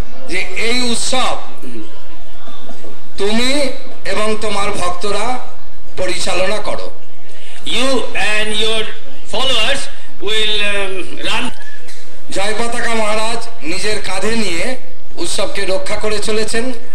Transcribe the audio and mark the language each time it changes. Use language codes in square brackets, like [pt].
[bn] যে এই উৎসব তুমি এবং তোমার ভক্তরা পরিচালনা করো। [en] You and your followers will run. [bn] জয় পতাকা মহারাজ নিজের কাঁধে নিয়ে উৎসবকে রক্ষা করে চলেছেন।